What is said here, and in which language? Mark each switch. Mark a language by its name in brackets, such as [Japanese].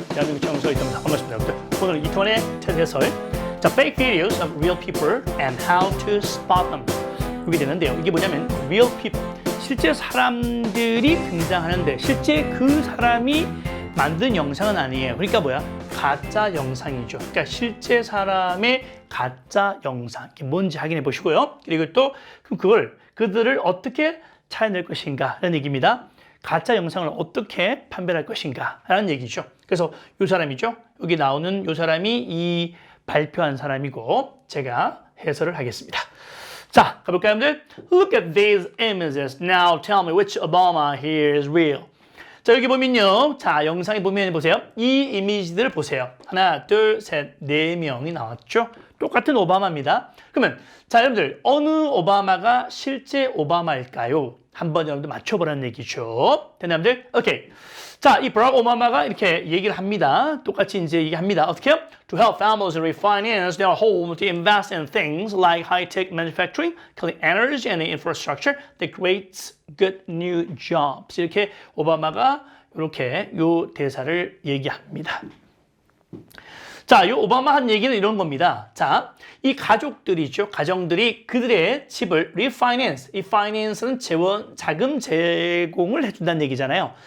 [Korean] 대한민국 정서이입니다. 반갑습니다, 여러분들. 오늘 이태원의 TED 해설. [English] 자, fake videos of real people and how to spot them. [Korean] 이게 되는데요. 이게 뭐냐면 real people, 실제 사람들이 등장하는데 실제 그 사람이 만든 영상은 아니에요. 그러니까 뭐야? 가짜 영상이죠. 그러니까 실제 사람의 가짜 영상. 이게 뭔지 확인해 보시고요. 그리고 또 그들을 어떻게 찾아낼 것인가 라는 얘기입니다. 가짜 영상을 어떻게 판별할 것인가 라는 얘기죠. 그래서 이 사람이죠. 여기 나오는 이 사람이 이 발표한 사람이고 제가 해설을 하겠습니다. 자, 가볼까요, 여러분들? [English] Look at these images. Now tell me which Obama here is real. [Korean] 자, 여기 보면요. 자, 영상에 보면 보세요. 이 이미지들을 보세요. 하나, 둘, 셋, 네 명이 나왔죠. 똑같은 오바마입니다. 그러면 자, 여러분들 어느 오바마가 실제 오바마일까요? 한번 여러분들 맞춰보라는 얘기죠. 됐나요, 여러분들? 오케이. 자, 이 버락 오바마가 이렇게 얘기를 합니다. 똑같이 이제 얘기합니다. 어떻게요? [English] To help families refinance their home to invest in things like high-tech manufacturing, clean energy, and infrastructure that creates good new jobs. [Korean] 이렇게 오바마가 이렇게 요 대사를 얘기합니다. 자, 이 오바마 한 얘기는 이런 겁니다. 자, 이 가족들이죠. 가정들이 그들의 집을 refinance. 이 finance는 자금 제공을 해준다는 얘기잖아요.